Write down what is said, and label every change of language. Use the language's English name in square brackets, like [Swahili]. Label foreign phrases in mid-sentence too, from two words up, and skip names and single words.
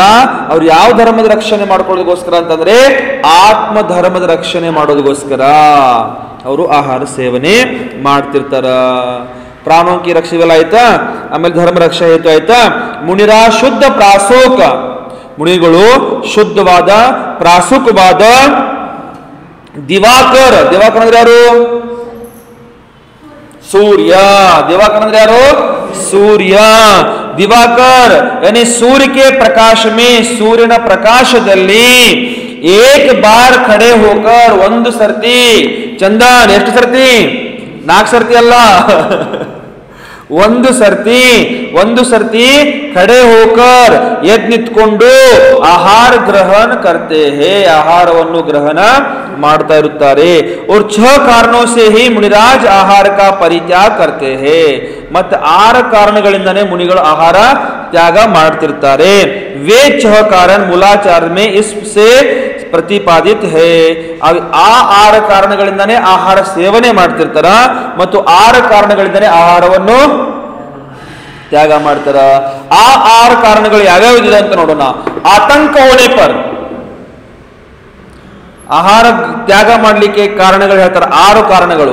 [Kannada] ಅವ್ರು ಯಾವ ಧರ್ಮದ ರಕ್ಷಣೆ ಮಾಡ್ಕೊಳ್ಳೋದಕ್ಕೋಸ್ಕರ ಅಂತಂದ್ರೆ ಆತ್ಮ ಧರ್ಮದ ರಕ್ಷಣೆ ಮಾಡೋದಕ್ಕೋಸ್ಕರ ಅವರು ಆಹಾರ ಸೇವನೆ ಮಾಡ್ತಿರ್ತಾರ. [Hindi] प्राणोंकी रक्षे [Kannada] ಇವೆಲ್ಲ ಆಯ್ತಾ. ಆಮೇಲೆ ಧರ್ಮ ರಕ್ಷೆ ಹೇತು ಆಯ್ತಾ. ಮುನಿರ ಶುದ್ಧ ಪ್ರಾಸೋಕ. ಮುನಿಗಳು ಶುದ್ಧವಾದ ಪ್ರಾಸುಕವಾದ ದಿವಾಕರ್. ದಿವಾಕರ್ ಅಂದ್ರೆ ಯಾರು? सूर्य. दिवाकर ಅಂದ್ರೆ ಯಾರು? [Hindi] सूर्य. दिवाकर यानी सूर्य के प्रकाश में, [Kannada] ಸೂರ್ಯನ ಪ್ರಕಾಶದಲ್ಲಿ [Hindi] एक बार खड़े होकर, [Kannada] ಒಂದು ಸರ್ತಿ. ಚಂದನ್ ಎಷ್ಟು ಸರ್ತಿ? 4 ಸರ್ತಿ ಅಲ್ಲ, ಒಂದು ಸರ್ತಿ [Hindi] खड़े होकर [Kannada] ಎದ್ ನಿಂತ್ಕೊಂಡು [Hindi] आहार ग्रहण करते हैं. [Kannada] ಆಹಾರವನ್ನು ಗ್ರಹಣ ಮಾಡ್ತಾ ಇರುತ್ತಾರೆ. [Hindi] और 6 कारणों से ही मुनिराज आहार का परित्याग करते हैं. [Kannada] ಮತ್ತೆ 6 ಕಾರಣಗಳಿಂದನೇ ಮುನಿಗಳು ಆಹಾರ ತ್ಯಾಗ ಮಾಡ್ತಿರ್ತಾರೆ. [Hindi] वे 6 कारण मूलाचार में इससे प्रतिपादित है. [Kannada] ಆ 6 ಕಾರಣಗಳಿಂದನೇ ಆಹಾರ ಸೇವನೆ ಮಾಡ್ತಿರ್ತಾರ ಮತ್ತು 6 ಕಾರಣಗಳಿಂದನೇ ಆಹಾರವನ್ನು ತ್ಯಾಗ ಮಾಡ್ತಾರ. ಆ 6 ಕಾರಣಗಳು ಯಾವ್ಯಾವ ಇದೆ ಅಂತ ನೋಡೋಣ. [Hindi] आतंक होने पर. [Kannada] ಆಹಾರ ತ್ಯಾಗ ಮಾಡಲಿಕ್ಕೆ ಕಾರಣಗಳು ಹೇಳ್ತಾರೆ, 6 ಕಾರಣಗಳು.